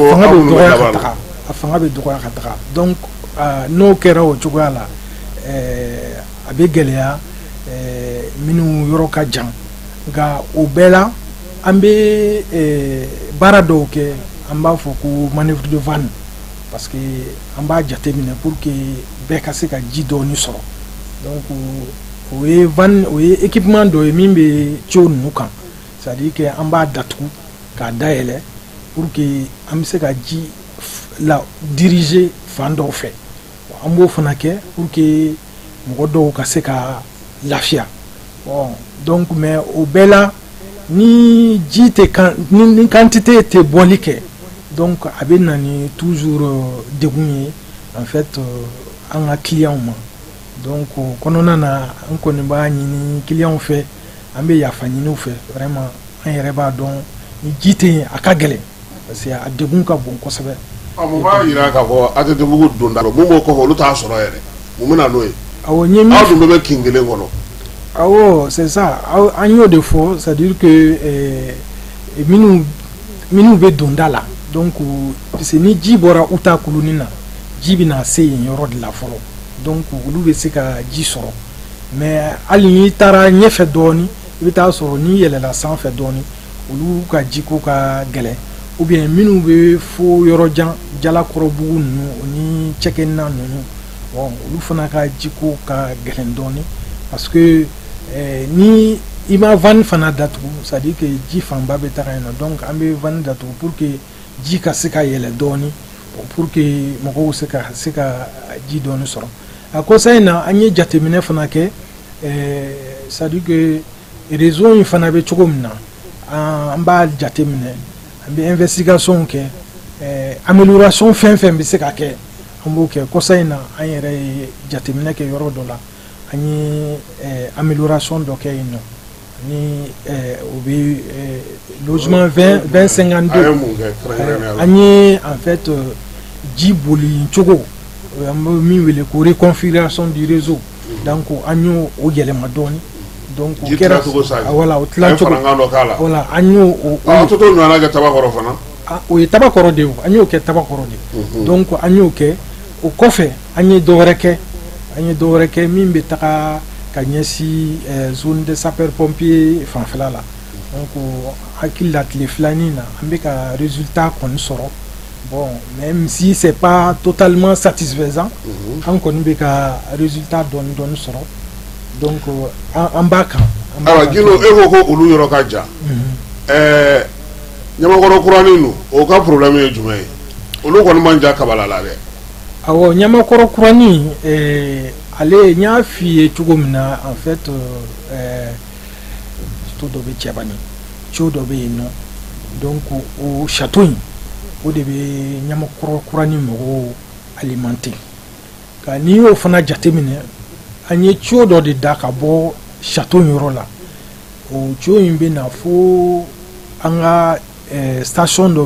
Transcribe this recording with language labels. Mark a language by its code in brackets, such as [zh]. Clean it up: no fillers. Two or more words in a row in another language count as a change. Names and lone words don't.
[bm] a fanga bɛ dɔgɔya ka taga donc n'o kɛra o cogoya la a bɛ gɛlɛya minnu yɔrɔ ka jan nka o bɛɛ la an bɛ baara dɔw kɛ an b'a fɔ ko [fr] manœuvre de vanne parce que [bm] an b'a jateminɛ [fr] pour que [bm] bɛɛ ka se ka ji dɔɔni sɔrɔ donc o ye vanne o ye équipement dɔ ye min bɛ tuyau ninnu kan [fr] c'est à dire que [bm] an b'a datugu k'a dayɛlɛ [fr] pour que [bm] an bɛ se ka ji la diriger fan dɔw fɛ an b'o fana kɛ [fr] pour que [bm] mɔgɔ dɔw ka se ka lafiya bon [fr] donc mais [bm] o bɛɛ la ni ji tɛ ni quantité tɛ bɔli kɛ donc a bɛ na ni toujours degun ye [fr] en fait [bm] an ka client ma donc kɔnɔna na an kɔni b'a ɲini client fɛ an bɛ yafa ɲini u fɛ vraiment an yɛrɛ b'a dɔn ni ji tɛ yen a ka gɛlɛn [fr] parce que [bm] a degun ka bon kosɛbɛ. mun b'a yira k'a fɔ a tɛ degun donda la mun b'o kɔfɛ olu t'a sɔrɔ yɛrɛ mun bɛ na n'o ye. awɔ n ye min aw dun bɛɛ bɛ kin kelen kɔnɔ. awɔ [fr] c'est ça [bm] an y'o de fɔ [fr] c'est à dire que [bm] minnu bɛ donda la [fr] donc parce que [bm] ni ji bɔra uta kuluni na ji bɛ na se yen yɔrɔ de la fɔlɔ donc olu bɛ se ka ji sɔrɔ mais hali n'i taara ɲɛfɛ dɔɔni i bɛ taa sɔrɔ n'i yɛlɛla sanfɛ dɔɔni olu ka jiko ka gɛlɛn [fr] ou bien [bm] minnu bɛ fo yɔrɔ jan jalakɔrɔbugu ninnu ni cɛkɛna ninnu bon olu fana ka jiko ka gɛlɛn dɔɔni [fr] parce que [bm] ni i ma vanne fana datugu [fr] c'est à dire que [bm] ji fanba bɛ taga yen nɔ donc an bɛ vanne datugu [fr] pour que [bm] ji ka se ka yɛlɛ dɔɔni [fr] pour que [bm] mɔgɔw se ka ji dɔɔni sɔrɔ a kɔsa in na an ye jateminɛ fana kɛ [fr] c'est à dire que [bm] réseau in fana bɛ cogo min na an b'a jateminɛ an bɛ investigation kɛ amélioration fɛn fɛn bɛ se ka kɛ an b'o kɛ kɔsa in na an yɛrɛ ye jateminɛ kɛ yɔrɔ dɔ la an ye amélioration dɔ kɛ yen nɔ ni o bɛ logement 2052 an ye [fr] en fait [bm] ji boli cogo an bɛ min wele ko [fr] reconfiguration du réseau [bm] donc an y'o yɛlɛma dɔɔni donc o kɛra voilà o tilacogo voilà an y'o to ɲɔgɔnna kɛ tabakɔrɔ fana o ye tabakɔrɔ de ye an y'o kɛ tabakɔrɔ de donc an y'o kɛ o kɔfɛ an ye dɔwɛrɛ kɛ min bɛ taga ka ɲɛsin [fr] zone de sapeur pompier [bm] fanfɛla la donc hakili la tile filanin na an bɛ ka résultat kɔni sɔrɔ bon [fr] même si c'est pas totalement satisfaisant [bm] an kɔni bɛ ka résultat dɔɔni sɔrɔ donc an b'a kan. ayiwa Gilo e ko ko olu yɔrɔ ka jan Ɲamakɔrɔ kuranin ninnu o ka problème ye jumɛn ye olu kɔni man jan kabala la dɛ. awɔ Ɲamakɔrɔ kuranin ale n y'a f'i ye cogo min na [fr] en fait [bm] château dɔ bɛ Cɛbani ciw dɔ bɛ yen nɔ donc o château in o de bɛ Ɲamakɔrɔ kuranin mɔgɔw alimenter ka n'i y'o fana jateminɛ an ye ciw dɔ de da ka bɔ château in yɔrɔ la o ciw in bɛ na fo an ka station dɔ bɛ